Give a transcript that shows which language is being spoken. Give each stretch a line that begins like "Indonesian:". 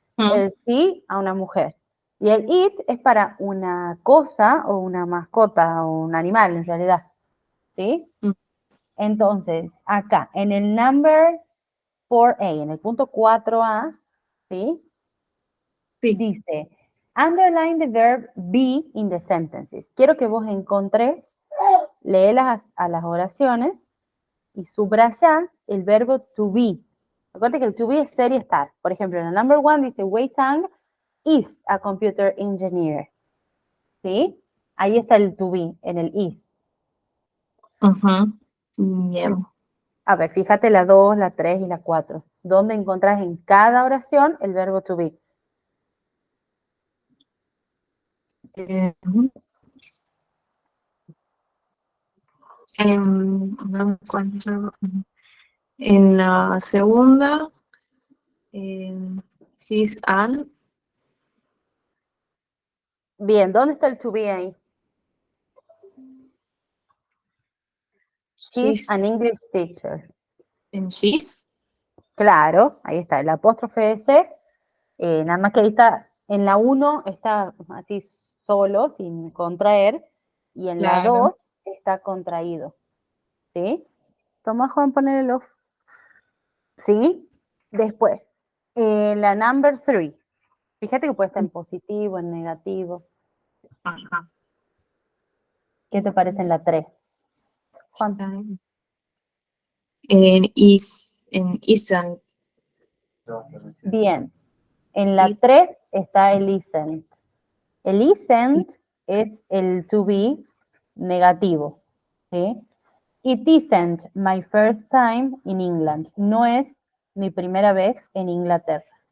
Spanish: El she a una mujer. Y el it es para una cosa o una mascota o un animal en realidad, ¿sí? Entonces, acá, en el number 4A, en el punto 4A, ¿sí? Sí.
English: Dice, underline the verb be in the sentences.
Spanish: Quiero que vos encontres, léelas a las oraciones y subraya el verbo to be. Acuérdate que el to be es ser y estar. Por ejemplo, en el number 1 dice,
English: Wei Sang is a computer engineer.
Spanish: ¿Sí? Ahí está el to be, en el is. Bien. A ver, fíjate la 2, la 3 y la 4. ¿Dónde encontrás en cada oración el verbo to be? No encuentro. En la segunda,
English: she's an.
Spanish: Bien, ¿dónde está el to be ahí?
English: She's an English teacher.
Spanish: En she's. Claro, ahí está, el apóstrofe S. Nada más que ahí está, en la 1 está así solo, sin contraer, y en la 2 Claro. está contraído. ¿Sí? Toma, Juan, poner el off. ¿Sí? Después, la number 3. Fíjate que puede estar en positivo, en negativo. Ajá. ¿Qué te parece en la 3? Juan. Está en is, en isn't. Bien. En la
English: It.
Spanish: 3 está el isn't. El isn't es el to be negativo. ¿Sí?
English: It isn't my first time in England.
Spanish: No es mi primera vez en Inglaterra.